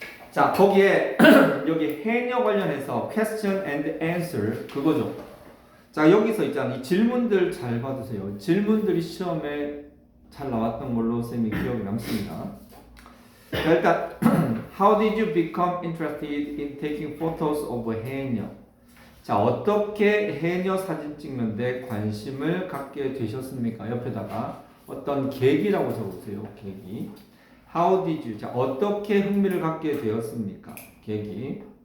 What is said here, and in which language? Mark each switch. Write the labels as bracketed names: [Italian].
[Korean] 자, 거기에 여기 해녀 관련해서 [English] question and answer [Korean] 그거죠. 자, 여기서 있잖아. 이 질문들 잘 받으세요. 질문들이 시험에 잘 나왔던 걸로 쌤이 기억이 남습니다. [English] 자, 일단 How did you become interested in taking photos of 해녀? [Korean] 자, 어떻게 해녀 사진 찍는데 관심을 갖게 되셨습니까? 옆에다가 어떤 계기라고 적으세요. 계기. [English] How did you? [Korean] 자, 어떻게 흥미를 갖게 되었습니까? 계기.